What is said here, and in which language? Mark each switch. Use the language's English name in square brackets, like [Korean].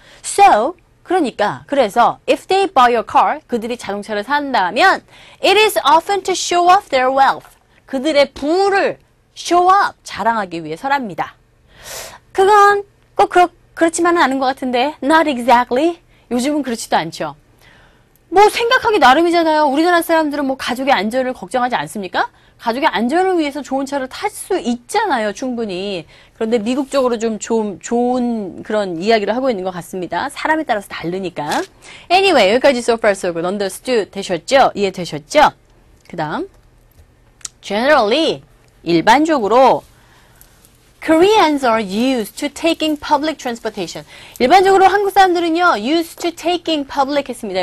[English] So, [Korean] 그래서 [English] if they buy a car, [Korean] 그들이 자동차를 산다면 [English] it is often to show off their wealth. [Korean] 그들의 부를 show off, 자랑하기 위해서랍니다. 그건 꼭 그렇지만은 않은 것 같은데 [English] not exactly. [Korean] 요즘은 그렇지도 않죠. 뭐 생각하기 나름이잖아요. 우리나라 사람들은 뭐 가족의 안전을 걱정하지 않습니까? 가족의 안전을 위해서 좋은 차를 탈 수 있잖아요. 충분히. 그런데 미국 쪽으로 좀 좋은 그런 이야기를 하고 있는 것 같습니다. 사람에 따라서 다르니까. [English] Anyway, [Korean] 여기까지 [English] so far so good. [Korean] understood 되셨죠? 이해되셨죠? 그 다음 Generally, 일반적으로 [English] Koreans are used to taking public transportation. [Korean] 일반적으로 한국 사람들은요, [English] used to taking public [Korean] 했습니다.